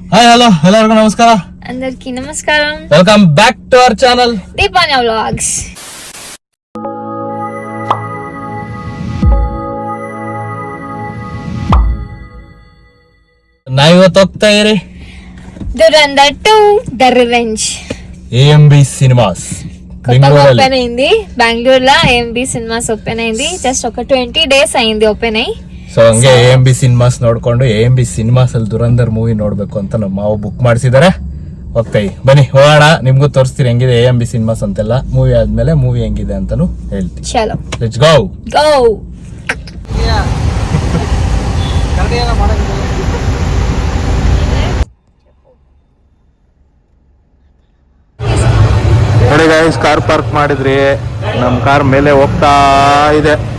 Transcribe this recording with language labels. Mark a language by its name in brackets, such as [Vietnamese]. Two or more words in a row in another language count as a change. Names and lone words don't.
[English] hi hello [Kannada] ಎಲ್ಲರಿಗೂ ನಮಸ್ಕಾರ. [Telugu] అందరికి నమస్కారం. [English] welcome back to our channel దీపాన్య వ్లాగ్స్. [Kannada] ನಾ ಇವತ್ತು ಹೋಗ್ತಾ ಇರಿ ದುರಂದರ್ 2 ದ ರಿವೆಂಜ್ AMB ಸಿನಿಮಾಸ್ [Telugu] కొత్తగా ఓపెన్ అయింది బెంగళూరులో. AMB సినిమాస్ ఓపెన్ అయింది. జస్ట్ ఒక 20 days అయింది ఓపెన్ అయ్యి. [Kannada] ಸೊ ಹಂಗೆ AMB ಸಿನಿಮಾಸ್ ನೋಡ್ಕೊಂಡು AMB ಸಿನಿಮಾಸ್ ಅಲ್ಲಿ ದುರಂದರ್ ಮೂವಿ ನೋಡ್ಬೇಕು ಅಂತ ನಮ್ಮ ಮಾವು ಬುಕ್ ಮಾಡಿಸಿದಾರೆ. ಹೋಗ್ತಾಯಿ ಬನ್ನಿ ಹೋಗೋಣ, ನಿಮ್ಗೂ ತೋರಿಸ್ತೀನಿ ಹೆಂಗಿದೆ AMB ಸಿನಿಮಾಸ್ ಅಂತೆಲ್ಲ. ಮೂವಿ ಆದ್ಮೇಲೆ ಮೂವಿ ಹೆಂಗಿದೆ ಅಂತಾನು ಹೇಳ್ತೀನಿ. ಚಲೋ [English] let's go ಗೋ. [Kannada] ನೋಡಿ ಗೈಸ್, [English] car park [Kannada] ಮಾಡಿದ್ರಿ, ನಮ್ಮ ಕಾರ್ ಮೇಲೆ ಹೋಗ್ತಾ ಇದೆ.